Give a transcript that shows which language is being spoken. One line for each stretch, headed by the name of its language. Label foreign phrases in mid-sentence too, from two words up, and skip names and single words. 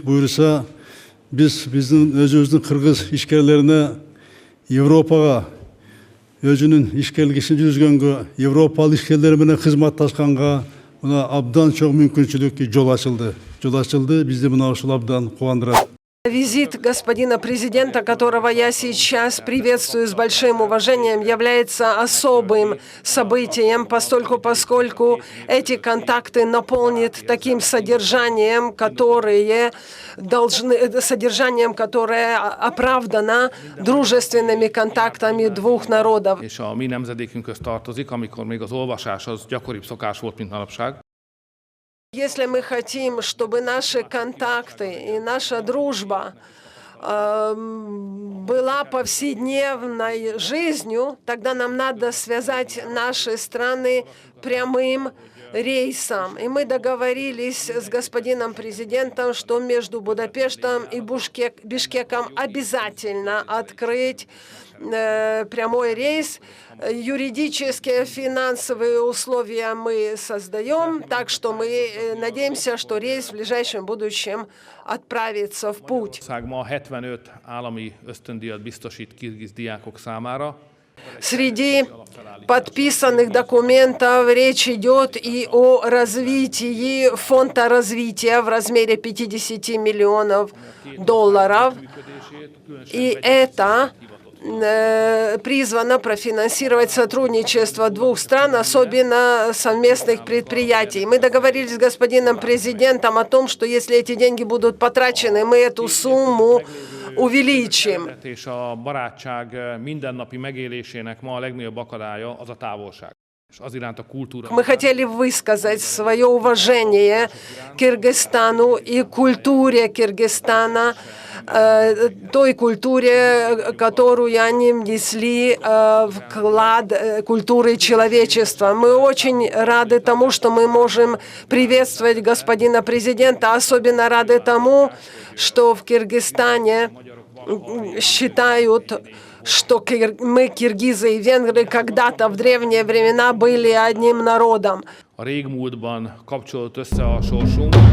Kyrgyz: Буйруса биздин өзүбүздүн кыргыз ишкерлерине Европага өзүнүн ишкерлик ишин жүргүзгөнгө, Европалык ишкерлер менен кызматташканга мына абдан чоң мүмкүнчүлүк жол ачылды. Бизди мына ушул абдан кубандырат.
Russian: Визит господина президента, которого я сейчас приветствую с большим уважением, является особым событием, поскольку эти контакты наполнят таким содержанием, которое оправдано дружественными контактами двух народов.
Hungarian: És a mi nemzedékünkhöz tartozik, amikor még az olvasás az gyakoribb szokás volt, mint manapság.
Russian: Если мы хотим, чтобы наши контакты и наша дружба была повседневной жизнью, тогда нам надо связать наши страны прямым рейсом. И мы договорились с господином президентом, что между Будапештом и Бишкеком обязательно открыть прямой рейс. Юридические, финансовые условия мы создаем, так что мы надеемся, что рейс в ближайшем будущем отправится в путь.
Hungarian: Ma 75 állami ösztöndíjat biztosít kirgiz diákok számára.
Russian: Среди подписанных документов речь идет и о развитии фонда развития в размере $50 миллионов. И это призвано профинансировать сотрудничество двух стран, особенно совместных предприятий. Мы договорились с господином президентом о том, что если эти деньги будут потрачены, мы эту сумму увеличим.
Hungarian: És a barátság mindennapi megélésének ma a legnagyobb akadálya az a távolság. És az iránt a kultúra.
Russian: Мы хотели высказать свое уважение Кыргызстану и культуре Кыргызстана, той культуре, которую они внесли вклад культуры человечества. Мы очень рады тому, что мы можем приветствовать господина президента, особенно рады тому, что в Кыргызстане считают, что мы, киргизы и венгры, когда-то в древние времена были одним народом.
Hungarian: A régmúltban kapcsolódott össze a sorsunk.